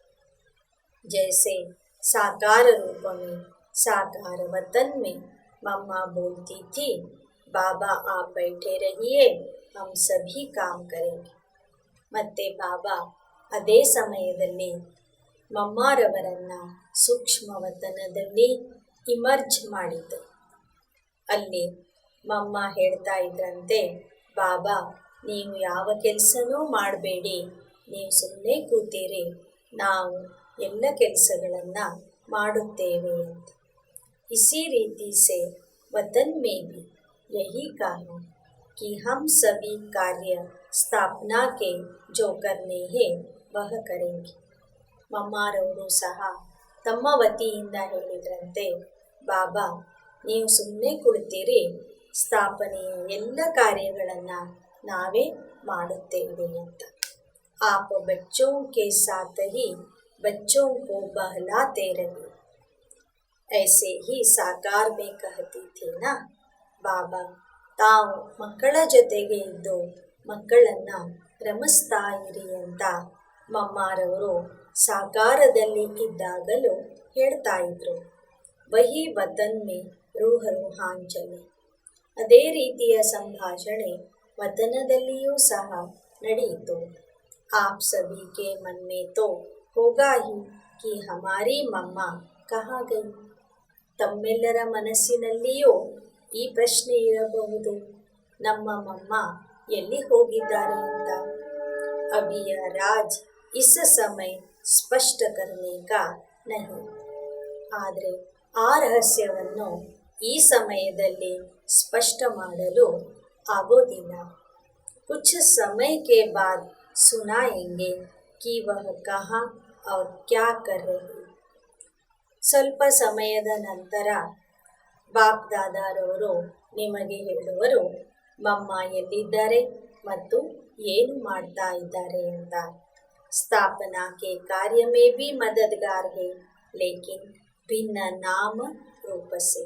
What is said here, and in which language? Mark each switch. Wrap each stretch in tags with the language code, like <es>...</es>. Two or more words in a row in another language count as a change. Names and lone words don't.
<hi>जैसे साकार रूप में साकार वतन में मम्मा बोलती थी, बाबा आप बैठे रहिए, हम सभी काम करेंगे.</hi> <kn>ಮತ್ತೆ ಬಾಬಾ ಅದೇ ಸಮಯದಲ್ಲಿ ಮಮ್ಮಾರವರನ್ನು ಸೂಕ್ಷ್ಮ ವತನದಲ್ಲಿ ಇಮರ್ಜ್ ಮಾಡಿದ್ದರು. ಅಲ್ಲಿ ಮಮ್ಮ ಹೇಳ್ತಾ ಇದ್ರಂತೆ, ಬಾಬಾ ನೀವು ಯಾವ ಕೆಲಸನೂ ಮಾಡಬೇಡಿ, ನೀವು ಸುಮ್ಮನೆ ಕೂತೀರಿ, ನಾವು ಎಲ್ಲ ಕೆಲಸಗಳನ್ನು ಮಾಡುತ್ತೇವೆ ಅಂತ.</kn> <hi>इसी रीति से वतन में भी यही कहा कि हम सभी कार्य स्थापना के जो करने हैं वह करेंगे.</hi> <kn>ಮಮ್ಮಾರವರು ಸಹ ತಮ್ಮ ವತಿಯಿಂದ ಹೇಳಿದ್ರಂತೆ, ಬಾಬಾ ನೀವು ಸುಮ್ಮನೆ ಕುಳಿತೀರಿ, ಸ್ಥಾಪನೆಯ ಎಲ್ಲ ಕಾರ್ಯಗಳನ್ನು ನಾವೇ ಮಾಡುತ್ತೇವೆ ಅಂತ.</kn> <hi>आप बच्चों के साथ ही बच्चों को बहलाते रहिए. ऐसे ही साकार में कहती थी ना.</hi> <kn>ಬಾಬಾ ತಾವು ಮಕ್ಕಳ ಜೊತೆಗೆ ಇದ್ದು ಮಕ್ಕಳನ್ನು ರಮಿಸ್ತಾ ಇರಿ ಅಂತ ಮಮ್ಮಾರವರು ಸಾಕಾರದಲ್ಲಿ ಇದ್ದಾಗಲೂ ಹೇಳ್ತಾ ಇದ್ರು.</kn> <hi>वही वतन में रूह रूहान चली.</hi> <kn>ಅದೇ ರೀತಿಯ ಸಂಭಾಷಣೆ ವತನದಲ್ಲಿಯೂ ಸಹ ನಡೆಯಿತು.</kn> <hi>आप सभी के मन में तो होगा ही कि हमारी मम्मा कहाँ गई.</hi> <kn>ತಮ್ಮೆಲ್ಲರ ಮನಸ್ಸಿನಲ್ಲಿಯೂ ಈ ಪ್ರಶ್ನೆ ಇರಬಹುದು, ನಮ್ಮ ಮಮ್ಮ ಎಲ್ಲಿ ಹೋಗಿದ್ದಾರೆ ಅಂತ.</kn> <hi>अभी यह राज इस समय स्पष्ट करने का नहीं.</hi> <kn>ಆದರೆ ಆ ರಹಸ್ಯವನ್ನು ಈ ಸಮಯದಲ್ಲಿ ಸ್ಪಷ್ಟ ಮಾಡಲು ಆಗೋದಿಲ್ಲ.</kn> <hi>कुछ समय के बाद सुनाएंगे कि वह कहाँ और क्या कर रही.</hi> <kn>ಸ್ವಲ್ಪ ಸಮಯದ ನಂತರ ಬಾಪ್ ದಾದಾರವರು ನಿಮಗೆ ಹೇಳುವರು, ಮಮ್ಮ ಎಲ್ಲಿದ್ದಾರೆ ಮತ್ತು ಏನು ಮಾಡ್ತಾ ಇದ್ದಾರೆ ಅಂತ.</kn> <hi>स्थापना के कार्य में भी मददगार है, लेकिन भिन्न नाम रूप से.</hi>